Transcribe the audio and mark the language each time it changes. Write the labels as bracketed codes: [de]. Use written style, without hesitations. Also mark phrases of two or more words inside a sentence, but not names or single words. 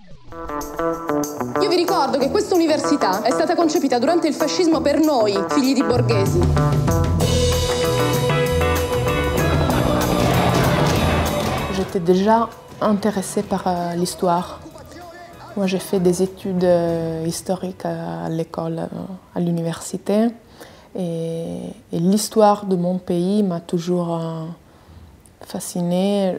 [it] Io vi ricordo che questa università è stata concepita durante il fascismo per noi, figli di borghesi. [fr] J'étais déjà intéressée par l'histoire. Moi, j'ai fait des études historiques à l'école, à l'université. Et l'histoire de mon pays m'a toujours fascinée.